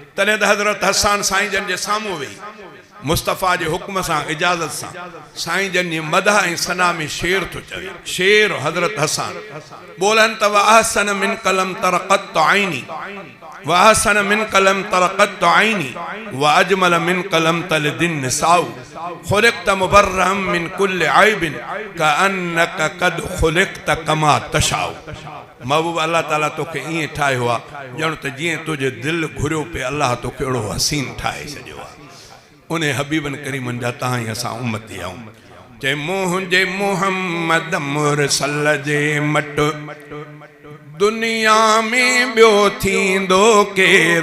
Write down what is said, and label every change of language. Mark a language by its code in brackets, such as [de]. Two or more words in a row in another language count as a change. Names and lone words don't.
[sd] तॾहिं त हज़रत हसन साईं जन जे साम्हूं वेही मुस्तफ़ा जे हुक्म सां इजाज़त सां साईं जन जी मदह ऐं सना में शेर थो चवे। [ar] शेर हज़रत हसन बोलन त وأحسن منك لم ترقط عيني وأحسن منك لم ترقط عيني وأجمل منك لم تلد النساء خلقت مبرأ من كل عيب كأنك قد خلقت كما تشاء. [sd] महबूब अल्लाह ताला तोखे ईअं ठाहियो आहे ॼण त जीअं तुंहिंजे दिलि घुरियो पे अल्लाह तोखे अहिड़ो हसीन ठाहे छॾियो आहे। उन हबीबन करीमन जा तव्हां ई असां उम्मती आहियूं। चए मुंहिंजे मुहम्मद मुरसल जे मट दुनिया में ॿियो थींदो केर